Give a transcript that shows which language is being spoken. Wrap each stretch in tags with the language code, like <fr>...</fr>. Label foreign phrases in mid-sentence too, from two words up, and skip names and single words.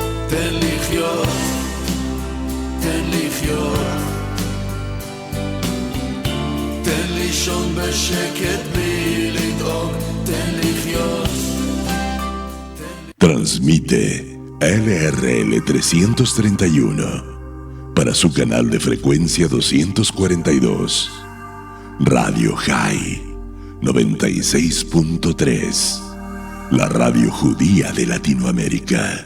<he>תן לחיות, תן לחיות, תן לישון בשקט בלי לדאוג, תן לחיות.</he> <es>Transmite LRL 331 para su canal de frecuencia 242. Radio High 96.3, la radio judía de Latinoamérica.</es>